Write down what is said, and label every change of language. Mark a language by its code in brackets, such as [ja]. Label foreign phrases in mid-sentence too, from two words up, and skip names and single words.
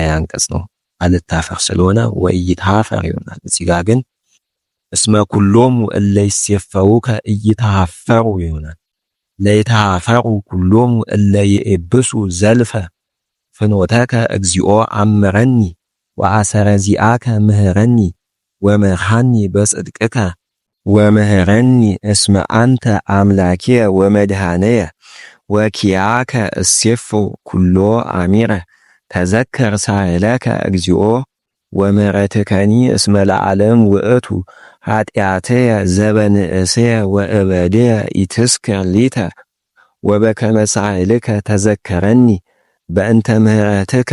[am] አንቀጽ ነው። አልታፈር ስለሆነ [gez] ወኢይትኀፈር [am] ይሆናል። እዚህ ጋር ግን [gez] እስመ ኩሎሙ እለ ይሴፈውከ ኢይተኀፈሩ ይሆናል። ለይተኀፈሩ ኩሎሙ እለ ይኤብሱ ዘልፈ ፍኖተከ እግዚኦ አምረኒ ወአሰረ ዚአከ ምህረኒ ወምርሐኒ በጽድቅከ ወምህረኒ እስመ አንተ አምላክየ ወመድኃነየ ወኪያከ እሴፎ ኩሎ አሚረ። ተዘከር ሳህለከ እግዚኦ ወምሕረትከኒ እስመ ለዓለም ውእቱ ኃጢአትየ ዘበንእስየ ወእበድየ ኢትስክር ሊተ ወበከመ ሳህልከ ተዘከረኒ በእንተ ምሕረትከ